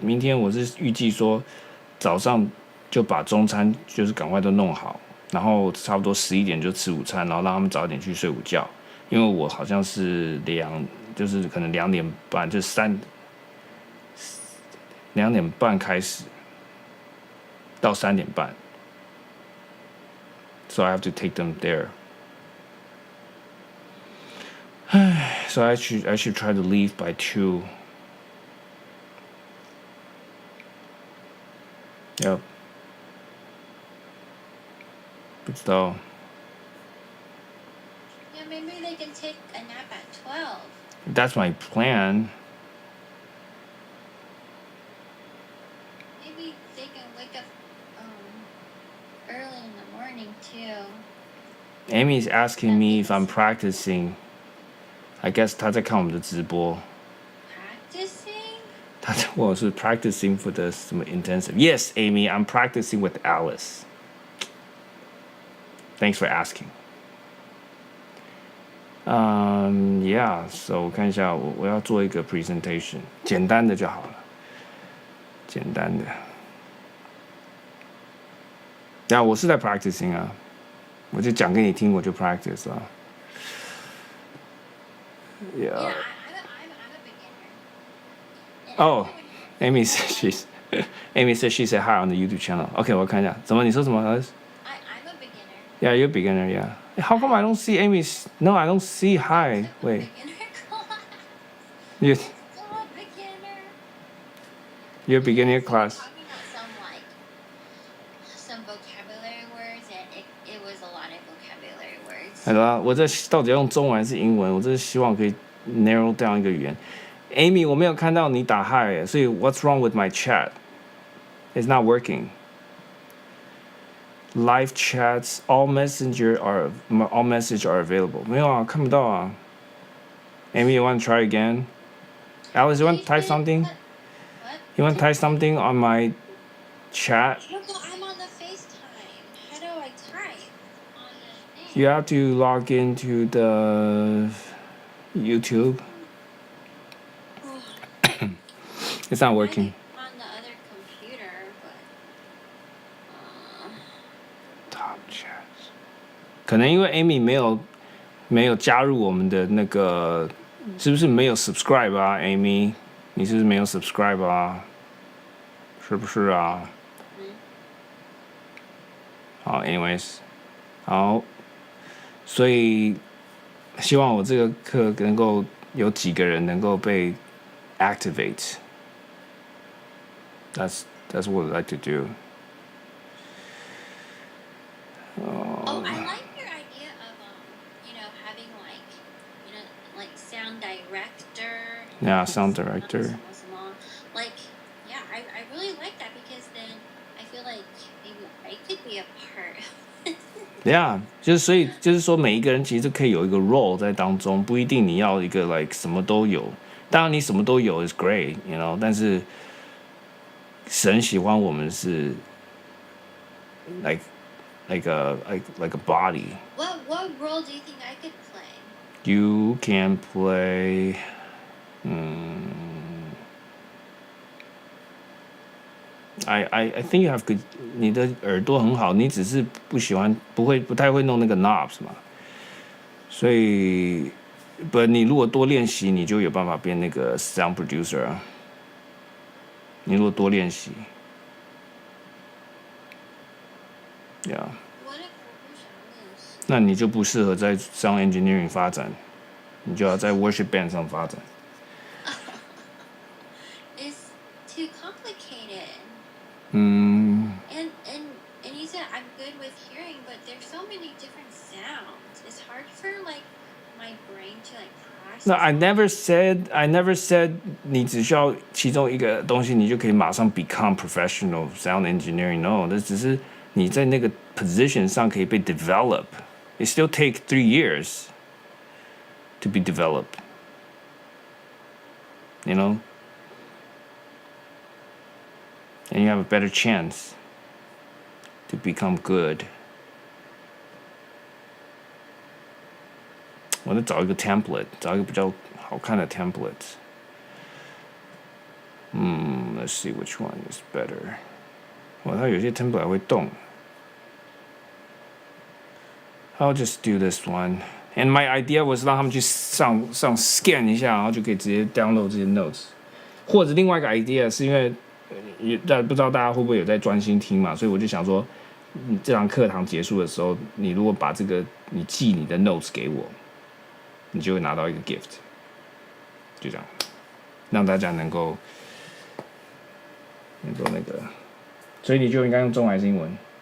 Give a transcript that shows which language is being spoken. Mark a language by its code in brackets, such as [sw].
[zh] 明天我是预计说早上就把中餐就是赶快都弄好，然后差不多11点就吃午餐，然后让他们早点去睡午觉。因为我好像是就是可能2点半，就2点半开始到3点半。 [en] So I have to take them there. So I should try to leave by 2. Yep. [zh] 知道。 [en] Yeah, maybe they can take a nap at 12. That's my plan. Maybe they can wake up early in the morning too. Amy's asking me if I'm practicing. I guess [zh] 她在看我们的直播。 [en] Practicing? [zh] 她在问我是 [en] practicing for the 什么 intensive. Yes, Amy, I'm practicing with Alice. Thanks for asking. [zh] Yeah, so 我看一下，我要做一个 presentation， 简单的就好了，简单的。那我是在 practicing 啊，我就讲给你听，我就 practice 啊。 [en] Yeah, Yeah. I'm a beginner. Oh, Amy says Amy says she said hi on the YouTube channel. [zh] OK, 我看一下，怎么你说什么 [en] I'm a beginner. Yeah, you're a beginner. Yeah. How come I don't see Amy's? No, I don't see hi. Wait. Beginner class. You Still a beginner. you're a beginner So class. we're talking about some vocabulary words, and it was a lot of vocabulary words. [zh] 好了，我这到底要用中文还是英文？我这是希望可以 narrow down 一个语言。 Amy， 我没有看到你打 hi， 所以 [en] What's wrong with my chat? It's not working. Live chats, all message are available. [zh] 没有啊，看不到啊。 [en] Amy, you want to try again? Alice, you want to type something? What? You want to type something on my chat? No, I'm on the FaceTime. How do I type on the thing? You have to log into the YouTube. It's not working. On the other computer, but Top chats. [zh] 可能因为 Amy 没有加入我们的那个，是不是没有 subscribe 啊 ？Amy， 你是不是没有 subscribe 啊？是不是啊？好 ，anyways， 好，所以希望我这个课能够有几个人能够被 activate。 [en] That's what I'd like to do. Oh, I like your idea of having like sound director. Yeah, sound director. Like, yeah, I really like that because then I feel like maybe I could be a part. [zh] Yeah， 所以说每一个人其实可以有一个 role 在当中，不一定你要一个 like 什么都有。当然你什么都有 [en] is great，you know， [zh] 但是神喜欢我们是 [en] like a body. What role do you think I could play? You can play. I think you have good. [zh] 你的耳朵很好，你只是不太会弄那个 knobs 嘛。所以，你如果多练习，你就有办法变那个 sound producer 啊。你如果多练习 ，Yeah， [en] What if [zh] 我不想练习？那你就不适合在 sound engineering 发展，你就要在 worship band 上发展。 [en] It's too complicated. Mm. And you said I'm good with hearing, but there's so many different sounds. It's hard for like my brain to like process. No, I never said [zh] 你只需要其中一个东西，你就可以马上 become professional sound engineering. No， 那只是你在那个 position 上可以被 develop. [en] It still take 3 years to be developed. You know? And you have a better chance to become good. [zh] 我再找一个 template， 找一个比较好看的 template。 [en] Let's see which one is better. [zh] 它有些 template 还会动。 [en] I'll just do this one. And my idea was [zh] 让他们去上 scan 一下，然后就可以直接 download 这些 notes。或者另外一个 idea 是因为不知道大家会不会有在专心听嘛，所以我就想说，这堂课堂结束的时候，你如果把这个你寄你的 notes 给我，你就会拿到一个 gift， 就这样，让大家能够那个，所以你就应该用中文还是英文？